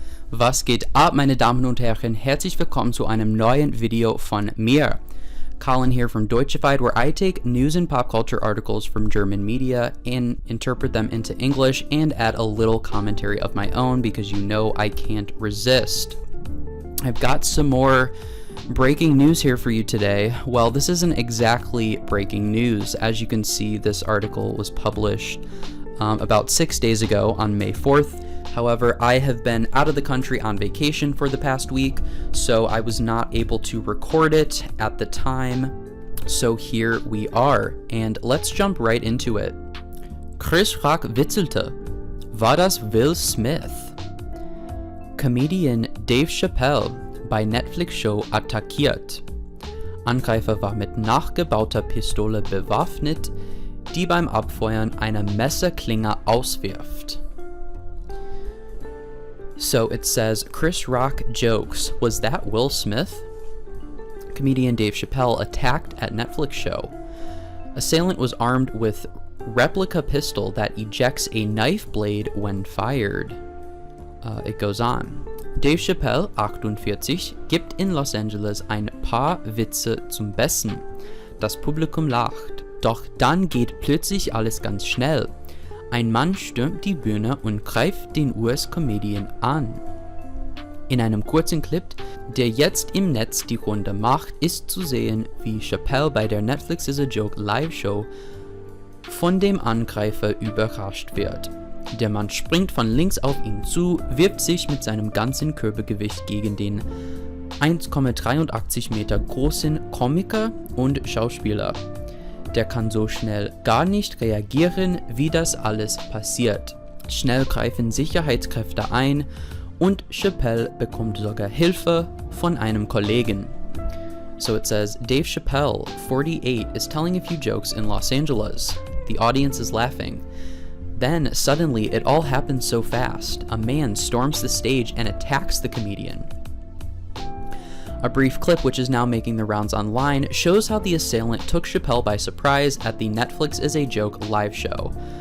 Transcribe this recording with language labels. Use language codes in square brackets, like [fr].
[de] Was geht ab, meine Damen und Herren? Herzlich willkommen zu einem neuen Video von mir. [en] Colin here from Deutschified, where I take news and pop culture articles from German media and interpret them into English and add a little commentary of my own because you know I can't resist. I've got some more breaking news here for you today. Well, this isn't exactly breaking news. As you can see, this article was published about 6 days ago on May 4th. However, I have been out of the country on vacation for the past week, so I was not able to record it at the time. So here we are, and let's jump right into it. [de] Chris Rock witzelte. War das Will Smith? Comedian Dave Chappelle bei Netflix-Show attackiert. Angreifer war mit nachgebauter Pistole bewaffnet, die beim Abfeuern eine Messerklinge auswirft. [en] So it says, Chris Rock jokes, was that Will Smith? Comedian Dave Chappelle attacked at Netflix show. Assailant was armed with replica pistol that ejects a knife blade when fired. It goes on. [de] Dave Chappelle, 48, gibt in Los Angeles ein paar Witze zum Besten. Das Publikum lacht. Doch dann geht plötzlich alles ganz schnell. Ein Mann stürmt die Bühne und greift den US-Comedian an. In einem kurzen Clip, der jetzt im Netz die Runde macht, ist zu sehen, wie Chappelle bei der Netflix is a Joke Live-Show von dem Angreifer überrascht wird. Der Mann springt von links auf ihn zu, wirft sich mit seinem ganzen Körpergewicht gegen den 1,83 Meter großen Komiker und Schauspieler. Der kann so schnell gar nicht reagieren, wie das alles passiert. Schnell greifen Sicherheitskräfte ein und Chappelle bekommt sogar Hilfe von einem Kollegen. [en] So it says, Dave Chappelle, 48, is telling a few jokes in Los Angeles. The audience is laughing. Then, suddenly, it all happens so fast. A man storms the stage and attacks the comedian. A brief clip, which is now making the rounds online, shows how the assailant took Chappelle by surprise at the Netflix is a Joke live show.